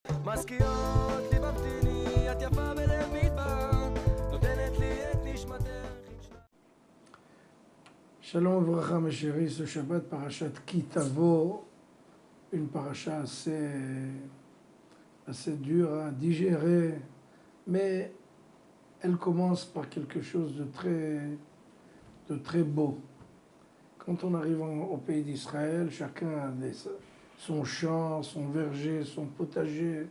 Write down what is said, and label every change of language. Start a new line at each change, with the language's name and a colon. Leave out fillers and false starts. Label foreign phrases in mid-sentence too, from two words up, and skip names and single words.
Hebrew: מזכירות לי במתיני, את יפה בלב מדבר, נותנת לי את נשמתך. שלום וברכה
French: mes chéris, ce Shabbat parashat Ki Tavo, une paracha assez dure à digérer, mais elle commence par quelque chose de très beau. Quand on arrive au pays d'Israël, chacun a son champ, son verger, son potager.